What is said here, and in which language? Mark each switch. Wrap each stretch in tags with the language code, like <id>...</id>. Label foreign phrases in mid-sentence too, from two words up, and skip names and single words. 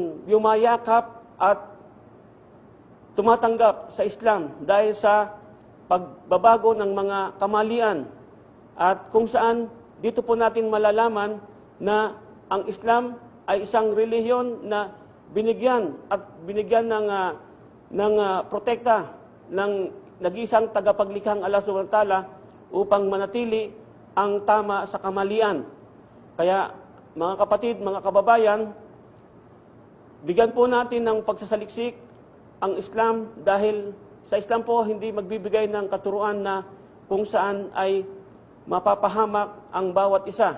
<tl>yumayakap at tumatanggap sa Islam dahil sa pagbabago ng mga kamalian at kung saan dito po natin malalaman na ang Islam ay isang relihiyon na binigyan ng protekta ng nag-iisang tagapaglikhang Allah</tl> <ar>سبحانه وتعالى</ar> <tl>upang manatili ang tama sa kamalian. Kaya mga kapatid, mga kababayan, bigyan po natin ng pagsasaliksik ang Islam dahil sa Islam po hindi magbibigay ng katuruan na kung saan ay mapapahamak ang bawat isa.</tl>